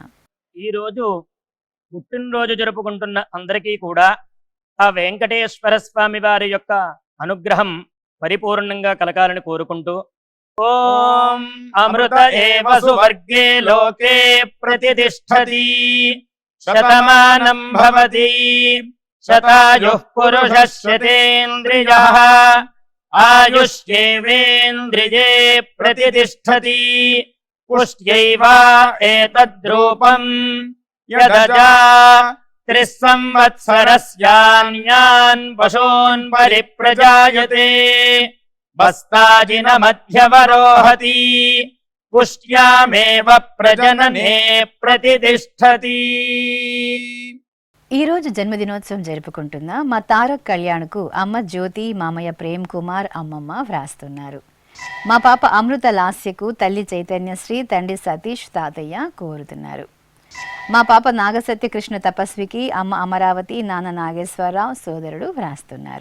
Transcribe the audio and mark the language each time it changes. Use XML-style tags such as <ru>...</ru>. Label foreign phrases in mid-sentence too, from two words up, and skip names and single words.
<te>ఈరోజు పుట్టినరోజు జరుపుకుంటున్న అందరికీ కూడా ఆ వెంకటేశ్వర స్వామి వారి యొక్క అనుగ్రహం పరిపూర్ణంగా కలగాలని కోరుకుంటూ</te> <sa>ఓం అమృత ఏవ సువర్గే లోకే ప్రతిష్టతి శతమానం భవతి శతాయుః పురుషః శతేంద్రియః ఆయుష్యేవేంద్రియే ప్రతిష్టతి పుష్ట్యైవ ఏతద్రూపం యదజా त्रिस्संवत्सरस्यान्यान् पशून् परिप्रजायते बस्ताजिनमध्यवरोहति पुष्ट्यामेव प्रजनने प्रतितिष्ठति।</sa> <te>ఈ రోజు జన్మదినోత్సవం జరుపుకుంటున్న మా తారక్ కళ్యాణ్కు అమ్మ జ్యోతి, మామయ్య ప్రేమ్ కుమార్, అమ్మమ్మ వ్రాస్తున్నారు. మా పాప అమృత లాస్యకు తల్లి చైతన్యశ్రీ, తండ్రి సతీష్, తాతయ్య కోరుతున్నారు. మా పాప నాగసత్యకృష్ణ తపస్వికి అమ్మ అమరావతి, నాన్న నాగేశ్వరరావు, సోదరుడు వ్రాస్తున్నారు.</te>